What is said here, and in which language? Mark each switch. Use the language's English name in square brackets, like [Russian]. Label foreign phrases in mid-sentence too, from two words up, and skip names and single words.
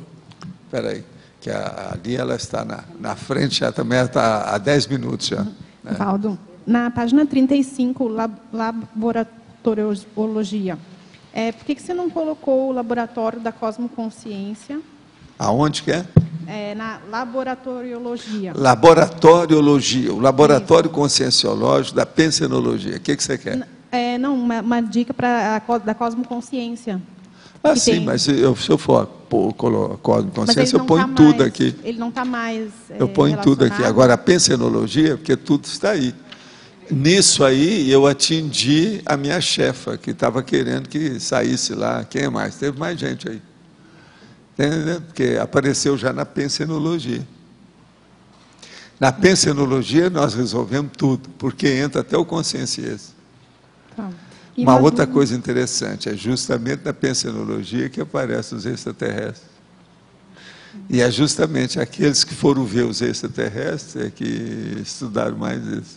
[Portuguese] Espera aí, que ali ela está na frente, já também está há 10 minutos já. Né? Valdo, na página 35, laboratoriologia, por que você não colocou o laboratório da cosmoconsciência? Aonde que é? Na laboratoriologia. Laboratoriologia, o laboratório conscienciológico da pensenologia. O que você quer? Não, uma dica da cosmoconsciência. Ah, que sim, tem. mas se eu for pôr cosmoconsciência, eu não ponho tá tudo mais- aqui. Ele não está mais Eu ponho tudo aqui. relacionado? Agora, a pensenologia, porque tudo está aí. Nisso aí, eu atingi a minha chefa, que estava querendo que saísse lá. Quem mais? Teve mais gente aí. Entendeu? Porque apareceu já na pensenologia. Na pensenologia, nós resolvemos tudo, porque entra até o conscienciês. Tá. E Uma outra dúvida- coisa interessante, é justamente na pensenologia que aparecem os extraterrestres. E é justamente aqueles que foram ver os extraterrestres que estudaram mais isso.